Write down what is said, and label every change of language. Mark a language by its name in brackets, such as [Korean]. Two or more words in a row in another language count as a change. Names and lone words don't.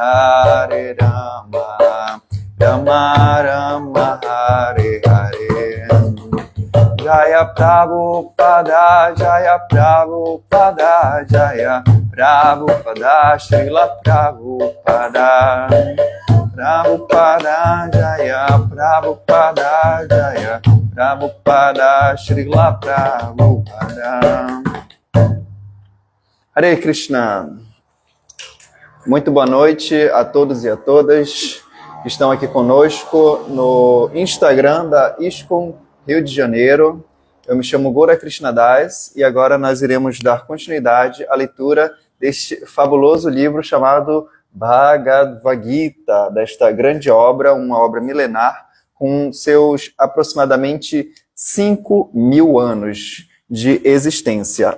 [Sanskrit] Rama Rama Hare Hare Jaya Prabhupada Jaya Prabhupada Jaya Prabhupada Srila Prabhupada Prabhupada Jaya Prabhupada Jaya Prabhupada Srila Prabhupada. Hare Krishna. [Portuguese] Muito boa noite a todos e a todas que estão aqui conosco no Instagram da ISKCON Rio de Janeiro. Eu me chamo Gora Krishnadas e agora nós iremos dar continuidade à leitura deste fabuloso livro chamado Bhagavad Gita, desta grande obra, uma obra milenar, com seus aproximadamente 5.000 anos de existência.